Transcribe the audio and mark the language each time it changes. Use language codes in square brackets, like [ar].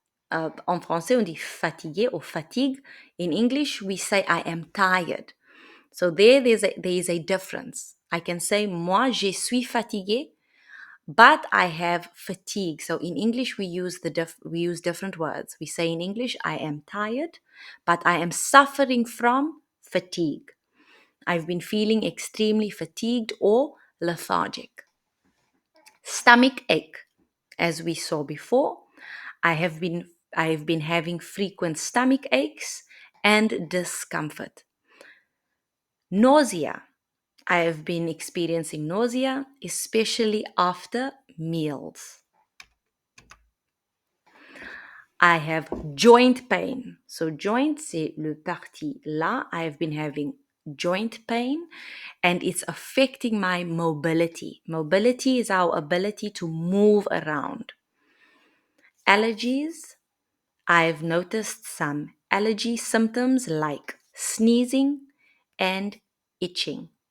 [fr] En français, on dit fatigué or fatigue. [en] In English, we say I am tired. So there is a difference. I can say [fr] moi je suis fatigué, [en] but I have fatigue. So in English, we use different words. We say in English, I am tired, but I am suffering from fatigue. I've been feeling extremely fatigued or lethargic. Stomach ache. As we saw before, I have been having frequent stomach aches and discomfort. Nausea. I have been experiencing nausea, especially after meals. I have joint pain. [fr] So joint, c'est le parti là. [en] I have been having joint pain and it's affecting my mobility. Mobility is our ability to move around. Allergies. I've noticed some allergy symptoms like sneezing and itching.